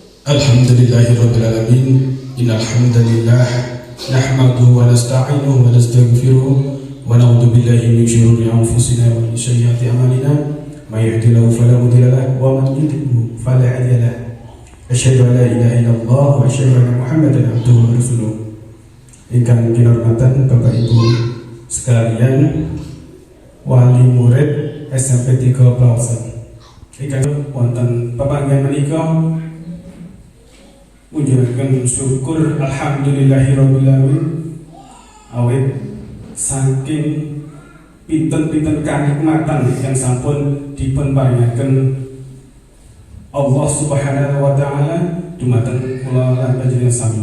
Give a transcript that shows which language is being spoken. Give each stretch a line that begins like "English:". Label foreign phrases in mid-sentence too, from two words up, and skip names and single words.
Arabic: الحمد لله رب العالمين. إن الحمد لله نحمده ونستعينه ونستغفره ونعوذ بالله من شرور أنفسنا ومن سيئات أعمالنا. من يهده الله فلا مضل له ومن يضلل فلا هادي له. أشهد أن لا إله إلا الله وأشهد أن محمدا عبده ورسوله.
Javanese: Ingkang kinurmatan
Indonesian: Bapak Ibu sekalian,
Javanese: wali murid SMP 3 Plausan. Ingkang wonten pepanggihan menika munjulaken syukur
Arabic: الحمد لله رب العالمين
Javanese: awit saking pinten-pinten kanikmatan yang sampun dipun paringaken Allah
Arabic: سبحانه وتعالى
Javanese: dumateng kula lan panjenengan sami.